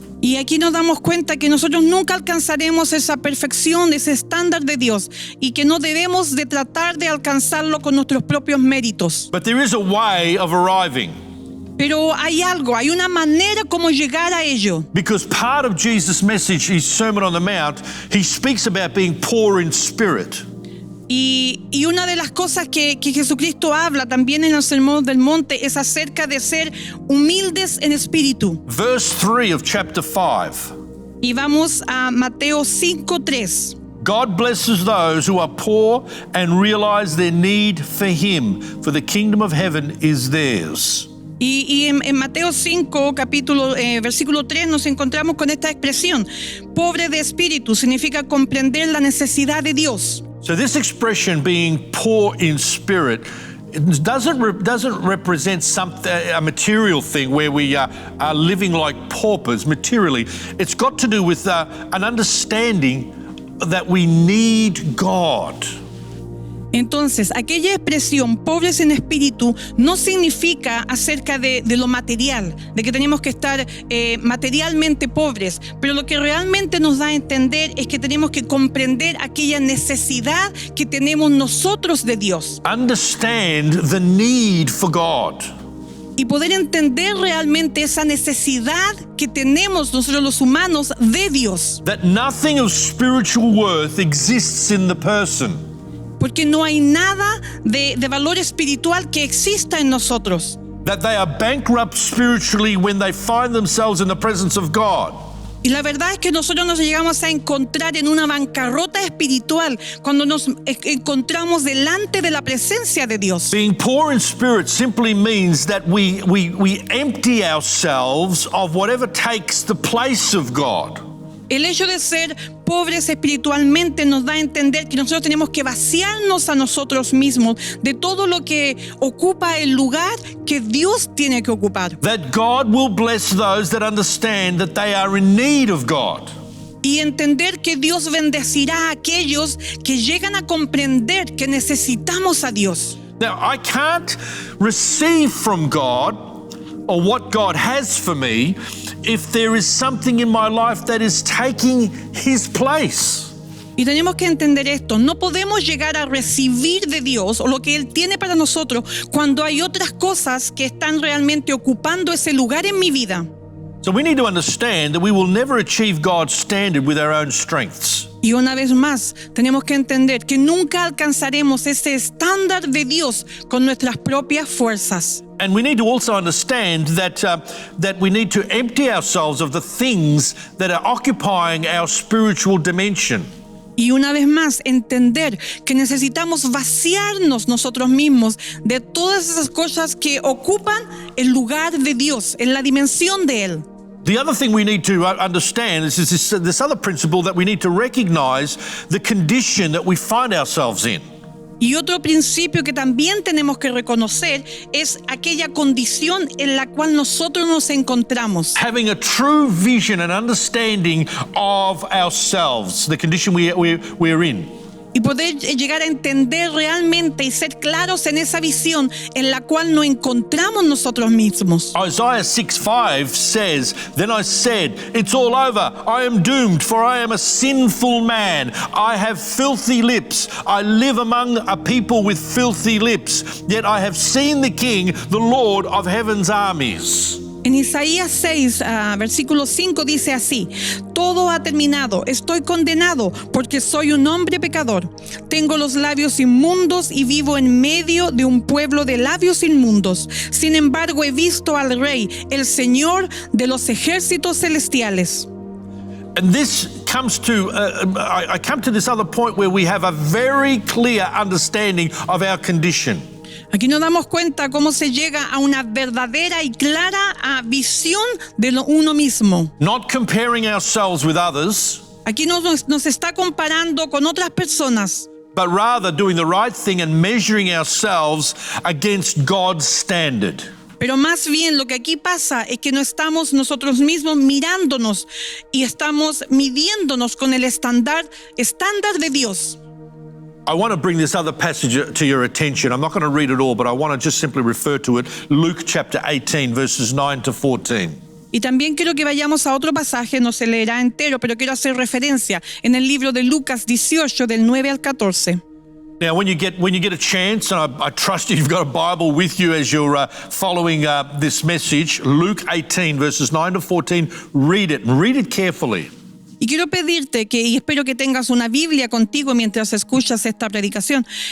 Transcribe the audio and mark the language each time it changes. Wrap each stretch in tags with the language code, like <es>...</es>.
<es>Y aquí nos damos cuenta que nosotros nunca alcanzaremos esa perfección, ese estándar de Dios, y que no debemos de tratar de alcanzarlo con nuestros propios méritos.</es> <en>But there is a way of arriving.</en> <es>Pero hay una manera como llegar a ello.</es> <en>Because part of Jesus' message, his Sermon on the Mount, he speaks about being poor in spirit.</en> <es>Y una de las cosas que Jesucristo habla también en el Sermón del Monte es acerca de ser humildes en espíritu.</es> <en>Verse 3 of chapter 5.</en> <es>Y vamos a Mateo 5:3.</es> <en>God blesses those who are poor and realize their need for him, for the kingdom of heaven is theirs.</en> <es>Y en Mateo 5, versículo 3, nos encontramos con esta expresión. Pobre de espíritu significa comprender la necesidad de Dios.</es> <en>So this expression, being poor in spirit, it doesn't represent a material thing where we are living like paupers materially. It's got to do with an understanding that we need God.</en> <es>Entonces, aquella expresión pobres en espíritu no significa acerca de lo material, de que tenemos que estar materialmente pobres, pero lo que realmente nos da a entender es que tenemos que comprender aquella necesidad que tenemos nosotros de Dios.</es> <en>Understand the need for God.</en> <es>Y poder entender realmente esa necesidad que tenemos nosotros los humanos de Dios.</es> <en>That nothing of spiritual worth exists in the person.</en> <es>Porque no hay nada de valor espiritual que exista en nosotros.</es> <en>That they are bankrupt spiritually when they find themselves in the presence of God.</en> <es>Y la verdad es que nosotros nos llegamos a encontrar en una bancarrota espiritual cuando nos encontramos delante de la presencia de Dios.</es> <en>Being poor in spirit simply means that we empty ourselves of whatever takes the place of God.</en> <es>El hecho de ser pobres espiritualmente nos da a entender que nosotros tenemos que vaciarnos a nosotros mismos de todo lo que ocupa el lugar que Dios tiene que ocupar.</es> <en>That God will bless those that understand that they are in need of God.</en> <es>Y entender que Dios bendecirá a aquellos que llegan a comprender que necesitamos a Dios.</es> <en>Now, I can't receive from God or what God has for me if there is something in my life that is taking His place.</en> <es>Y tenemos que entender esto, no podemos llegar a recibir de Dios o lo que Él tiene para nosotros cuando hay otras cosas que están realmente ocupando ese lugar en mi vida.</es> <en>So we need to understand that we will never achieve God's standard with our own strengths.</en> <es>Y una vez más, tenemos que entender que nunca alcanzaremos ese estándar de Dios con nuestras propias fuerzas.</es> <en>And we need to also understand that we need to empty ourselves of the things that are occupying our spiritual dimension.</en> <es>Y una vez más, entender que necesitamos vaciarnos nosotros mismos de todas esas cosas que ocupan el lugar de Dios, en la dimensión de Él.</es> <en>The other thing we need to understand is this other principle that we need to recognize the condition that we find ourselves in.</en> <es>Y otro principio que también tenemos que reconocer es aquella condición en la cual nosotros nos encontramos.</es> <en>Having a true vision and understanding of ourselves, the condition we're in.</en> <es>Y poder llegar a entender realmente y ser claros en esa visión en la cual nos encontramos nosotros mismos.</es> <en>Isaiah 6:5 says, "Then I said, it's all over. I am doomed, for I am a sinful man. I have filthy lips. I live among a people with filthy lips. Yet I have seen the King, the Lord of heaven's armies."</en> <es>En Isaías 6, versículo 5 dice así: todo ha terminado, estoy condenado porque soy un hombre pecador. Tengo los labios inmundos y vivo en medio de un pueblo de labios inmundos. Sin embargo, he visto al Rey, el Señor de los ejércitos celestiales.</es> <en>And this comes to, I come to this other point where we have a very clear understanding of our condition.</en> <es>Aquí nos damos cuenta cómo se llega a una verdadera y clara visión de uno mismo.</es> <en>Not comparing ourselves with others,</en> <es>Aquí nos está comparando con otras personas,</es> <en>but rather doing the right thing and measuring ourselves against God's standard.</en> <es>pero más bien lo que aquí pasa es que no estamos nosotros mismos mirándonos y estamos midiéndonos con el estándar de Dios.</es> <en>I want to bring this other passage to your attention. I'm not going to read it all, but I want to just simply refer to it. Luke chapter 18, verses 9 to 14.</en> <es>Y también quiero que vayamos a otro pasaje, no se leerá entero, pero quiero hacer referencia en el libro de Lucas 18, del 9 al 14.</es> <en>Now, when you get a chance, and I trust you've got a Bible with you as you're following this message, Luke 18, verses 9 to 14, read it, and read it carefully.</en> <es>Y quiero pedirte y espero que tengas una Biblia contigo mientras escuchas esta predicación.</es>